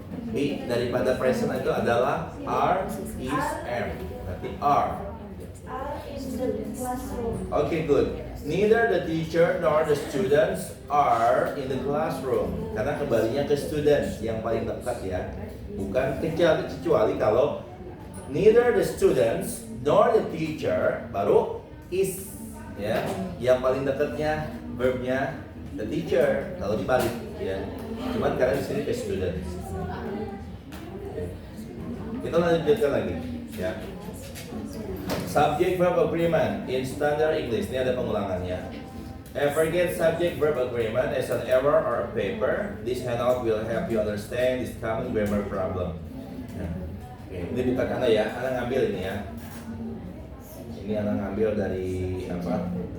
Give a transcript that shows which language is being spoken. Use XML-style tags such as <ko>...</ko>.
<id>B daripada present itu adalah</id> <en>are, is, am.</en> <id>Berarti are.</id> <en>in the classroom. Okay, good. Neither the teacher nor the students are in the classroom.</en> <id>Karena kembalinya ke students yang paling dekat ya. Bukan kecuali kalau</id> <en>neither the students nor the teacher</en> <id>baru is ya. Yang paling dekatnya verbnya</id> <en>the teacher</en> <id>kalau dibalik ya. Cuman karena di sini ke students. Kita lanjutkan lagi ya.</id> <en>Subject verb agreement in standard English.</en> <id>Ini ada pengulangannya.</id> <en>Forget subject verb agreement as an error or a paper. This handout will help you understand this common grammar problem.</en> <id>Ini bukan Ana ya, Ana ngambil ini ya. Ini Ana ngambil dari apa?</id>